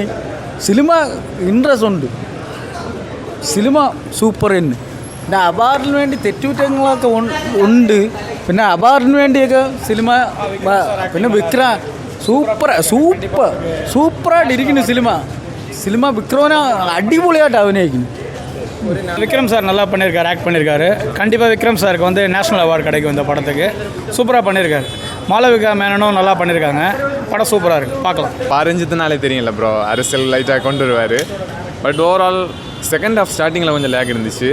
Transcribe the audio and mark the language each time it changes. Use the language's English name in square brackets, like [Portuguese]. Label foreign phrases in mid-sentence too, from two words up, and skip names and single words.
[Malayalam] സിനിമ ഇൻട്രസ്റ്റ് ഉണ്ട്, സിനിമ സൂപ്പർ തന്നെ. പിന്നെ അവാർഡിന് വേണ്ടി തെറ്റുകുറ്റങ്ങളൊക്കെ ഉണ്ട്. പിന്നെ അവാർഡിന് വേണ്ടിയൊക്കെ സിനിമ. പിന്നെ സൂപ്പറായിട്ടിരിക്കുന്നു സിനിമ. വിക്രംന അടിപൊളിയാട്ട് அഭിനയിക്കുന്നു. [Tamil] விக்ரம் சார் நல்லா பண்ணியிருக்காரு, ஆக்ட் பண்ணியிருக்காரு. கண்டிப்பாக விக்ரம் சாருக்கு வந்து [English] national award [Tamil] கிடைக்கும் இந்த படத்துக்கு. சூப்பராக பண்ணியிருக்காரு. மாளவிகா மேனனும் நல்லா பண்ணியிருக்காங்க. படம் சூப்பராக இருக்குது, பார்க்கலாம். பாரஞ்சித்தினாலே தெரியல ப்ரோ, அரசியல் லைட்டாக கொண்டு வருவார். [English] but overall second half [Tamil] ஸ்டார்டிங்கில் கொஞ்சம் லேக் இருந்துச்சு.